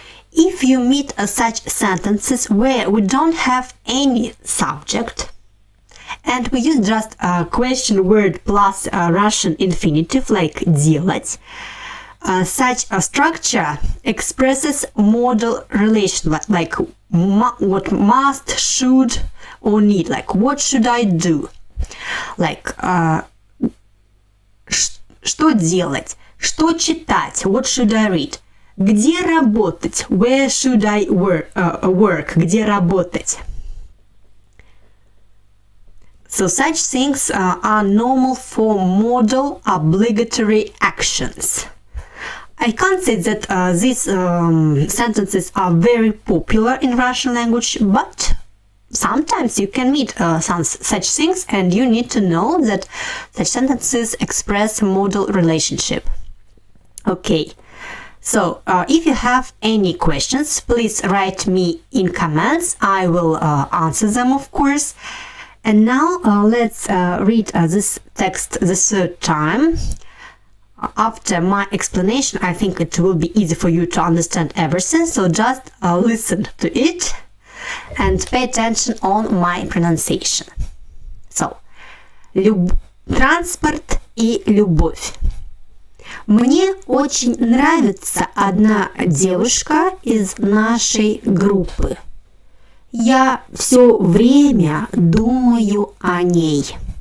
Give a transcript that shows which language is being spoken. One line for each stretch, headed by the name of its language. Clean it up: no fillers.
English: If you meet such sentences where we don't have any subject, and we use just a question word plus a Russian infinitive like делать, such a structure expresses modal relation like what must, should, or need, like what should I do?
Russian: Like что делать? Что читать?
English: What should I read?
Russian: Где работать?
English: Where should I work?
Russian: Где работать?
English: So such things are normal for modal obligatory actions. I can't say that these sentences are very popular in Russian language, but sometimes you can meet such things, and you need to know that such sentences express modal relationship. Okay, so if you have any questions, please write me in comments. I will answer them, of course. And now let's read this text the third time. After my explanation, I think it will be easy for you to understand everything, so just listen to it and pay attention on my pronunciation.
Russian: So, транспорт и любовь. Мне очень нравится одна девушка из нашей группы. Я все время думаю о ней.